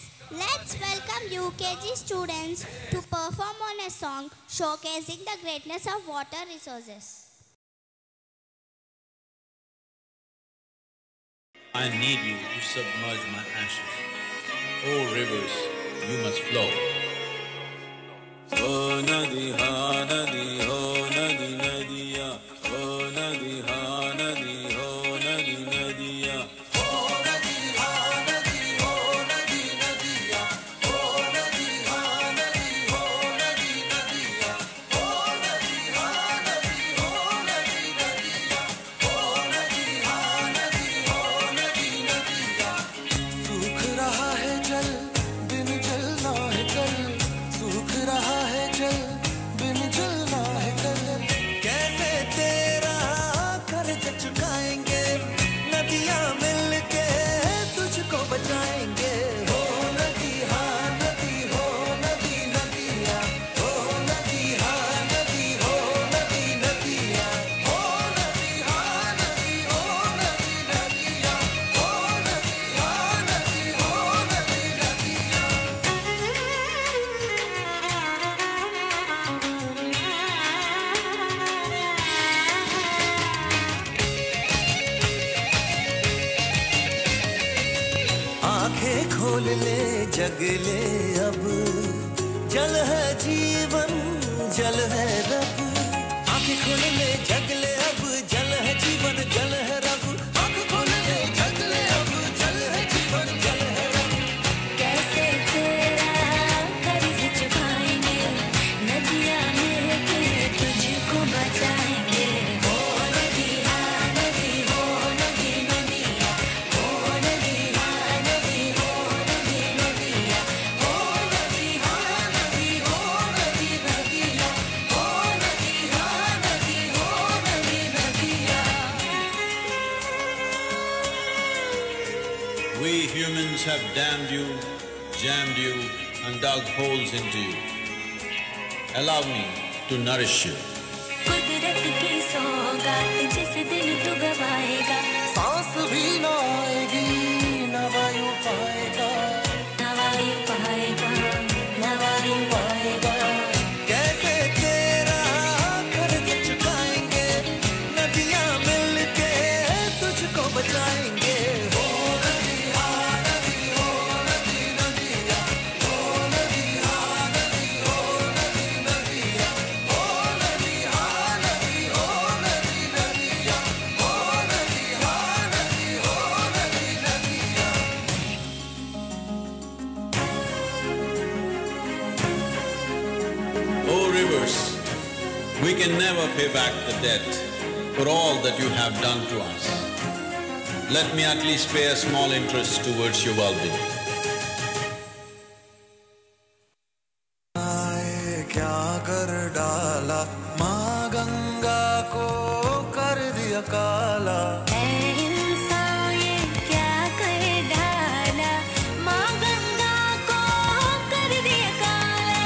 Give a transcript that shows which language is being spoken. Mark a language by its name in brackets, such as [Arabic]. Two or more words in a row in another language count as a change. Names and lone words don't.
[English] Let's welcome UKG students to perform on a song showcasing the greatness of water resources. I need you to submerge my ashes. Oh rivers, you must flow. [Hindi] ओ नदी हाँ नदी हो नदी नदिया. ओ नदी हाँ नदी हो नदी नदिया. ओ नदी हाँ नदी हो नदी नदिया. ओ नदी हाँ नदी हो नदी नदिया. ओ नदी हाँ नदी हो नदी नदिया. ओ नदी हाँ नदी हो नदी नदिया. सूख रहा है जल बिन जलना है कल, सूख रहा है जल बिन जलना है कल। कैसे तेरा कर्ज चुकाएंगे, नदियां मिलके तुझको बचाएंगे। हो नदी हाँ नदी हो नदी नदिया, हो नदी हाँ नदी हो नदी नदिया, हो नदी हाँ नदी हो नदी नदिया, हो नदी हाँ नदी हो नदी नदिया। आंखें खोल ले जग ले अब, जल है जीवन जल है रब। आंखें खोल ले जग ले अब, जल है जीवन जल है रब। आंखें खोल ले जग ले अब, जल है जीवन जल है रब। कैसे तेरा कर्ज चुकाएंगे, नदियां मिलके तुझको बचाएंगे। हो नदी हाँ नदी हो नदी नदिया, हो नदी हाँ नदी हो नदी नदिया, हो नदी हाँ नदी हो नदी नदिया, हो नदी हाँ नदी हो नदी नदिया। [English] We humans have damned you, jammed you, and dug holes into you. Allow me to nourish you. [Hindi] कुदरत की सौगात जिस दिन तू गवाएगा, सांस भी ना आएगी न वायु पाएगा, न वायु पाएगा, न वायु पाएगा। कैसे तेरा कर्ज चुकाएंगे, नदियां मिलके तुझको बचाएंगे। हो नदी हाँ नदी हो नदी नदिया, हो नदी हाँ नदी हो नदी नदिया, हो नदी हाँ नदी हो नदी नदिया, हो नदी हाँ नदी हो नदी नदिया। [English] Oh rivers, we can never pay back the debt for all that you have done to us. Let me at least pay a small interest towards your well-being. [Hindi] आए क्या कर डाला, माँ गंगा को कर दिया काला। ऐ इंसान ये क्या कर डाला, माँ गंगा को कर दिया काला।